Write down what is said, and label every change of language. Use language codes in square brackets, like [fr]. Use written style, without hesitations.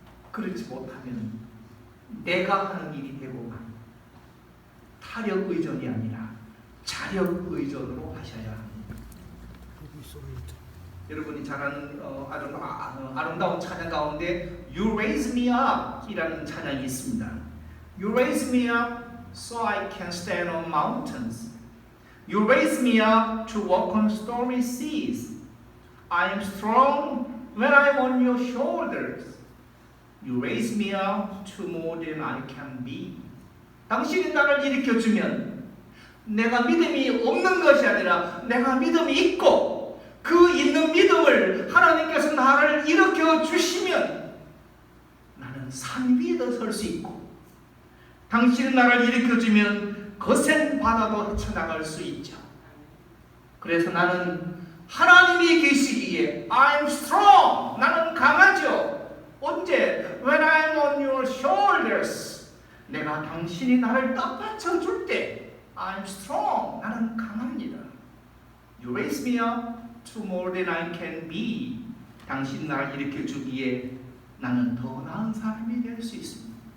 [ko] 그렇지 못하면 내가 하는 일이 되고만 타력 의존이 아니라 자력 의존으로 하셔야 합니다. 여러분이 잘 아는 아름다운 찬양 가운데 You Raise Me Up 이라는 찬양이 있습니다. [en] You raise me up so I can stand on mountains. You raise me up to walk on stormy seas. I am strong when I'm on your shoulders. You raise me up to more than I can be. [ko] 당신이 나를 일으켜주면 내가 믿음이 없는 것이 아니라 내가 믿음이 있고 그 있는 믿음을 하나님께서 나를 일으켜주시면 나는 산 위에도 설 수 있고 당신이 나를 일으켜주면 거센 바다도 헤쳐나갈 수 있죠. 그래서 나는 하나님이 계시기에 [en] I'm strong. [ko] 나는 강하죠. 언제? [en] When I'm on your shoulders. [ko] 내가 당신이 나를 떠받쳐 줄 때 [en] I'm strong. [ko] 나는 강합니다. [en] You raise me up to more than I can be. [ko] 당신 나를 일으켜 주기에 나는 더 나은 사람이 될 수 있습니다.